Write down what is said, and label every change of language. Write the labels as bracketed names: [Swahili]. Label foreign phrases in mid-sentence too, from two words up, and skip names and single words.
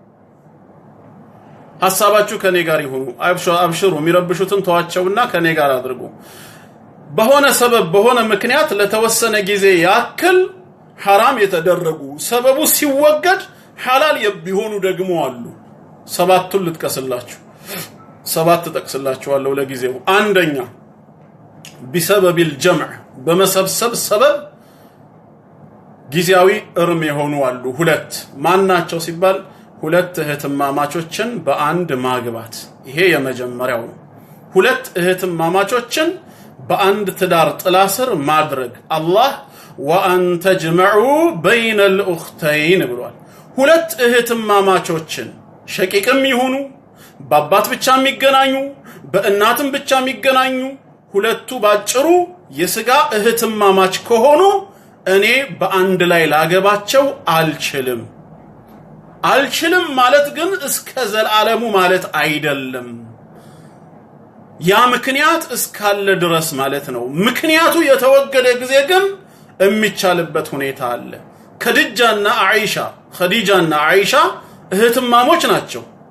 [Amharic] ሐሳባችሁ ከኔ ጋር ይሁኑ አብሽሩ የሚረብሹትን ተዋቸውና ከኔ ጋር አድርጉ በሆነ ሰበብ በሆነ ምክንያት ለተወሰነ ጊዜ ያክል حرام የተደረጉ ሰበቡ ሲወገድ ሐላል የሚሆኑ ደግሞ አሉ ሰባቱን ልጥቀስላችሁ ሰባት ተጠቅስላችኋለሁ ለጊዜው አንደኛ [Arabic] بسبب الجمع [Amharic] በመሰብሰብ ሰበብ ጊዜያዊ እርም የሆኑ አሉ ሁለት ማናቸው ሲባል ሁለት እህትማማቾችን በአንድ ማግባት ይሄ የመጀመሪያው ነው ሁለት እህትማማቾችን በአንድ ትዳር ጥላ ስር ማድረግ አላህ [Arabic] وان تجمعوا بين الاختين [Amharic] ብሏል ሁለት እህትማማቾችን ሸቂቅም ይሁኑ በአባት ብቻ የሚገናኙ በእናትም ብቻ የሚገናኙ ሁለቱ ባጭሩ የስጋ እህትማማች ከሆኑ እኔ በአንድ ላይ ላገባቸው አልችልም ማለት ግን እስከ ዘላለሙ ማለት አይደለም ያ ምክንያት እስካለ ድረስ ማለት ነው ምክንያቱ የተወገደ ጊዜ ግን የሚቻልበት ሁኔታ አለ ኸዲጃና አይሻ እህትማሞች ናቸው።